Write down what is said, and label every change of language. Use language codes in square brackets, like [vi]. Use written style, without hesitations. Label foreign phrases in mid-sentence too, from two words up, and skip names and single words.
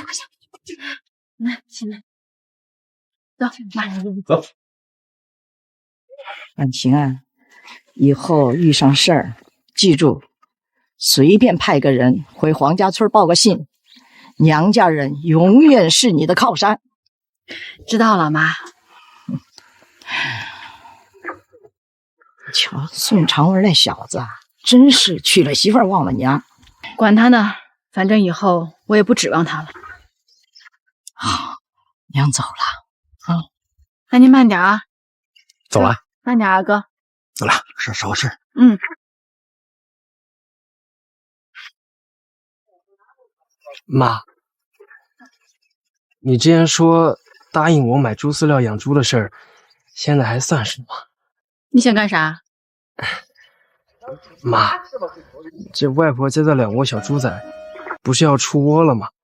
[zh] 來，起來，走，媽，走。婉晴啊，以後遇上事兒，記住，隨便派個人回黃家村報個信，娘家人永遠是你的靠山。知道了，媽。瞧，宋長文那小子，真是娶了媳婦忘了娘。管他呢，反正以後我也不指望他了。好，娘走了。好，那您慢點啊。走了。慢點啊，哥。走了，稍事。嗯。媽，你之前說答應我買豬飼料養豬的事兒，現在還算是嗎？你想幹啥？媽，這外婆家的2窩小豬仔不是要出窩了嗎？